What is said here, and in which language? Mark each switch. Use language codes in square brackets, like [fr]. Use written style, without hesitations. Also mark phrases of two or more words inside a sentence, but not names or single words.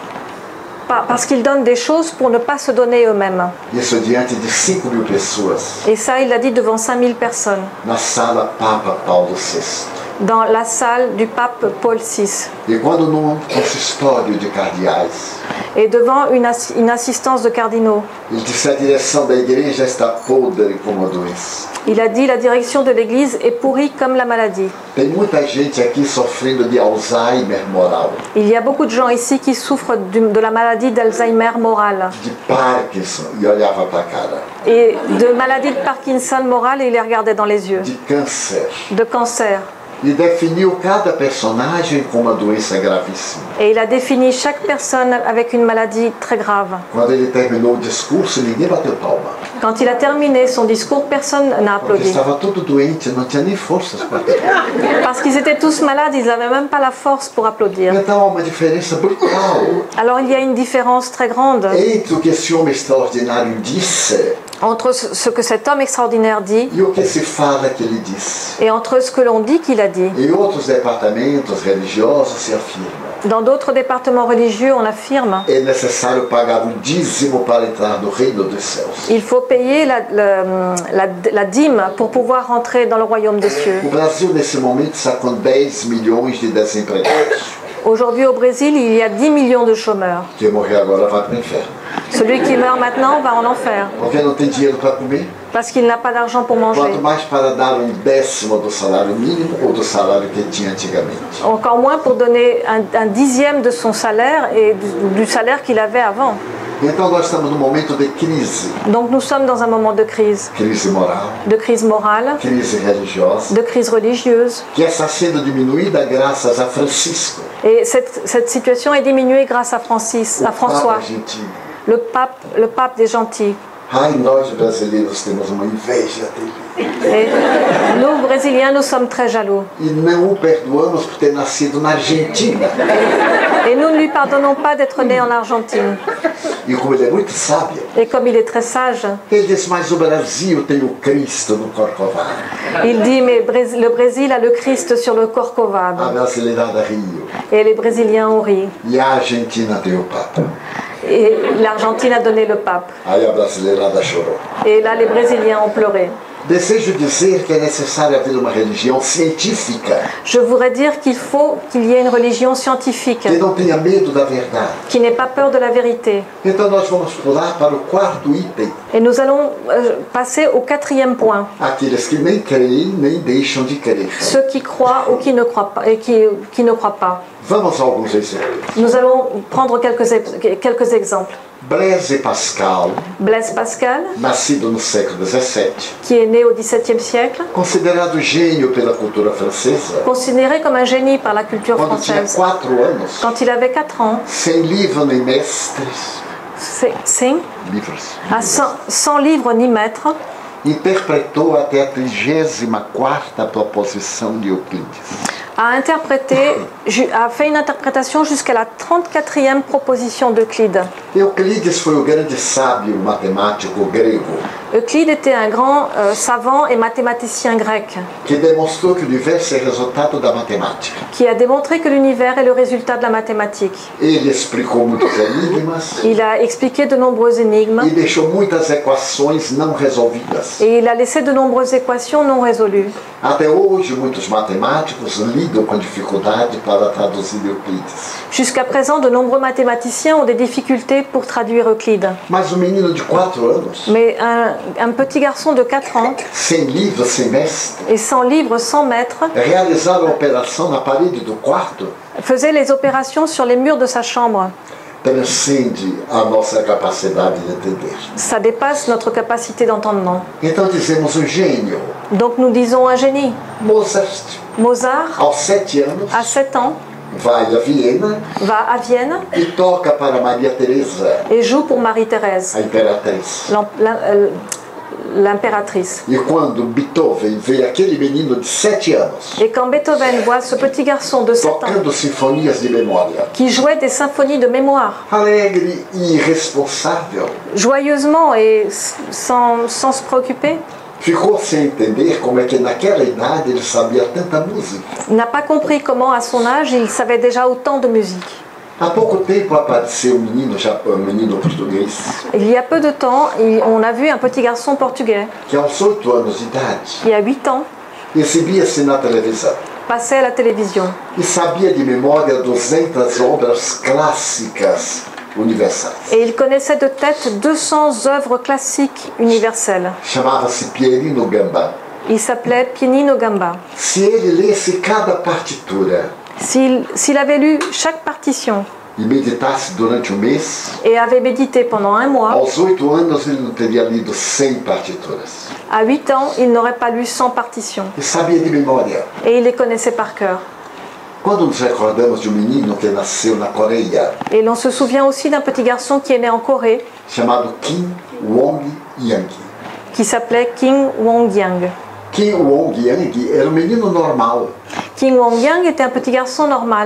[fr] parce qu'ils donnent des choses pour ne pas se donner eux-mêmes. [pt] Isso diante de 5.000 pessoas, [fr] Et ça, il l'a dit devant 5000 personnes, [pt] na sala Papa Paulo VI. [fr] dans la salle du pape Paul VI, [pt] E quando num consistório de cardeais, [fr] et devant une assistance de cardinaux. [pt] ele disse: a direção da igreja está podre como a doença. [fr] Il a dit, la direction de l'Église est pourrie comme la maladie. [pt] Tem muita gente aqui sofrendo de Alzheimer moral, [fr] Il y a beaucoup de gens ici qui souffrent de la maladie d'Alzheimer morale [pt] de Parkinson, e olhava para a cara, [fr] et de maladie de Parkinson morale, et il les regardait dans les yeux, [pt] de câncer. [fr] de cancer. [pt] E definiu cada personagem com uma doença gravíssima. [fr] Et il a défini chaque personne avec une maladie très grave. [pt] Quando ele terminou o discurso, ninguém bateu palma, [fr] Quand il a terminé son discours, personne n'a [pt] porque [fr] applaudi. [pt] estava todo doente, não tinha nem forças para aplaudir. [fr] Parce qu'ils étaient tous malades, ils n'avaient même pas la force pour applaudir. [pt] Então há uma diferença brutal [fr] Alors il y a une différence très grande [pt] entre o que esse homem extraordinário disse [fr] entre ce que cet homme extraordinaire dit [pt] e o que se fala que ele disse. [fr] et entre ce que l'on dit qu'il a dit. [pt] Em outros departamentos religiosos se afirma: [fr] Dans d'autres départements religieux, on affirme [pt] é necessário pagar um dízimo para entrar no reino dos céus. [fr] il faut payer la dîme pour pouvoir rentrer dans le royaume des cieux. [pt] O Brasil, nesse momento, está com 10 milhões de desempregados. [fr] Aujourd'hui, au Brésil, il y a 10 millions de chômeurs. [pt] Quem morrer agora vai para o inferno. [fr] Celui qui meurt maintenant va en enfer, [pt] Porque não tem dinheiro para comer. [fr] parce qu'il n'a pas d'argent pour manger. [pt] Quanto mais para dar um décimo do salário mínimo ou do salário que tinha antigamente. [fr] Encore moins pour donner un dixième de son salaire et du salaire qu'il avait avant. [pt] Então nós estamos num momento de crise. [fr] Donc nous sommes dans un moment de crise Crise morale, [pt] crise religiosa, [fr] de crise religieuse. [pt] que está sendo diminuída graças a Francisco, [fr] Et cette situation est diminuée grâce à François, [pt] Papa argentino. [fr] le pape des gentils. [pt] Ai, nós brasileiros temos uma inveja terrível. [fr] Et nous, Brésiliens, nous sommes très jaloux. [pt] E não o perdoamos por ter nascido na Argentina. [fr] Et nous ne lui pardonnons pas d'être né en Argentine. [pt] E como ele é muito sábio, [fr] Et comme il est très sage, [pt] ele disse, mas o Brasil tem o Cristo no Corcovado. [fr] il dit, mais le Brésil a le Christ sur le [pt] A Corcovado. brasileirada riu. [fr] Et les Brésiliens ont ri. [pt] E a Argentina tem o Papa. [fr] Et l'Argentine a donné le pape. [pt] Aí a brasileirada chorou. [fr] Et là, les Brésiliens ont pleuré. [pt] Desejo dizer que é necessário haver uma religião científica [fr] Je voudrais dire qu'il faut qu'il y ait une religion scientifique, [pt] que não tenha medo da verdade. [fr] qui n'ait pas peur de la vérité. [pt] Então nós vamos pular para o quarto item. [fr] Et nous allons passer au quatrième point. [pt] Aqueles que nem creem nem deixam de crer. [fr] Ceux qui croient ou qui ne croient pas. Et qui ne croient pas. [pt] Vamos a alguns exemplos. [fr] Nous allons prendre quelques exemples. [pt] Blaise Pascal, [fr] Blaise Pascal, [pt] nascido no século XVII, [fr] qui est né au XVIIe siècle, [pt] considerado gênio pela cultura francesa, [fr] considéré comme un génie par la culture [pt] quando tinha [fr] française. [pt] 4 anos, [fr] Quand il avait 4 ans, [pt] sem livro nem mestres, [fr] à 100 livres ni maîtres, [pt] interpretou até a 34ª proposição de Euclides. [fr] a fait une interprétation jusqu'à la 34e proposition d'Euclide. [pt] Euclides foi o grande sábio matemático grego [fr] Euclide était un grand savant et mathématicien grec [pt] que demonstrou que o universo é resultado da matemática. [fr] qui a démontré que l'univers est le résultat de la mathématique. [pt] Ele explicou muitos enigmas [fr] Il a expliqué de nombreux énigmes [pt] e deixou muitas equações não resolvidas. [fr] et il a laissé de nombreuses équations non résolues. [pt] Até hoje, muitos matemáticos lidam com dificuldade para traduzir Euclides. [fr] Jusqu'à présent, de nombreux mathématiciens ont des difficultés pour traduire Euclide. [pt] Mas um menino de 4 anos, [fr] Mais un petit garçon de 4 ans [pt] sem livro, sem mestre, [fr] et sans livre, sans maître, [pt] realizar a operação na parede do quarto [fr] faisait les opérations sur les murs de sa chambre. [pt] transcende a nossa capacidade de entender. [fr] Ça dépasse notre capacité d'entendement. [pt] Então dizemos um gênio. [fr] Donc nous disons un génie. [pt] Mozart, [fr] Mozart, [pt] aos 7 anos, [fr] à 7 ans, [pt] vai a Viena [fr] va à Vienne [pt] e toca para Maria Teresa, [fr] et joue pour Marie-Thérèse, [pt] a imperatriz. [fr] l'impératrice. [pt] E quando Beethoven vê aquele menino de 7 anos [fr] Et quand Beethoven voit ce petit garçon de 7 ans [pt] tocando sinfonias de memória, [fr] qui jouait des symphonies de mémoire, [pt] alegre e irresponsável, [fr] joyeusement et sans se préoccuper, [pt] ficou sem entender como é que naquela idade ele sabia tanta música. [fr] il n'a pas compris comment à son âge il savait déjà autant de musique. [pt] Há pouco tempo apareceu um menino português [fr] Il y a peu de temps, on a vu un petit garçon portugais [pt] que aos 8 anos de idade [fr] qui a 8 ans [pt] exibia-se na televisão [fr] passer à la télévision [pt] e sabia de memória 200 obras clássicas universais. [fr] et il connaissait de tête 200 œuvres classiques universelles. [pt] Chamava-se Pierino Gambá. [fr] Il s'appelait Pianino Gamba. [pt] Se ele lesse cada partitura [fr] S'il avait lu chaque partition [pt] e meditasse durante um mês, [fr] et avait médité pendant un mois, [pt] aos 8 anos ele não teria lido 100 partituras. [fr] à 8 ans, il n'aurait pas lu 100 partitions [pt] E sabia de memória. [fr] et il les connaissait par cœur. [pt] Quando nos recordamos de um menino que nasceu na Coreia, [fr] Et l'on se souvient aussi d'un petit garçon qui est né en Corée, [pt] chamado Kim Wong-yang. [fr] qui s'appelait Kim Wong-yang. [pt] Kim Wong-yang era um menino normal, [fr] Kim Wong-yang était un petit garçon normal,